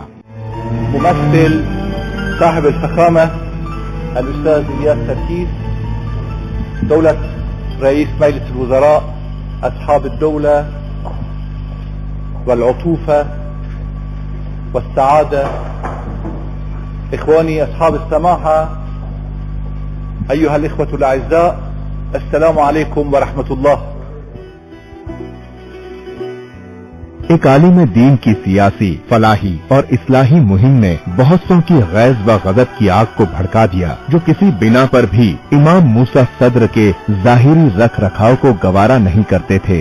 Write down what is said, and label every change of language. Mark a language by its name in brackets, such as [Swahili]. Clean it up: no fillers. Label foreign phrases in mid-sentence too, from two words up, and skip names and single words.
[Arabic] ممثل صاحب الفخامة الأستاذ إلياس سركيس، دولة رئيس مجلس الوزراء، أصحاب الدولة والعطوفة والسعادة، إخواني أصحاب السماحة, أيها الإخوة الأعزاء، السلام عليكم ورحمة الله. [Urdu] ایک عالم دین کی سیاسی، فلاحی اور اصلاحی مہم نے بہت سو کی غیظ و غضب کی آگ کو بھڑکا دیا، جو کسی بنا پر بھی امام موسیٰ صدر کے ظاہری رکھ رکھاؤ کو گوارا نہیں کرتے تھے.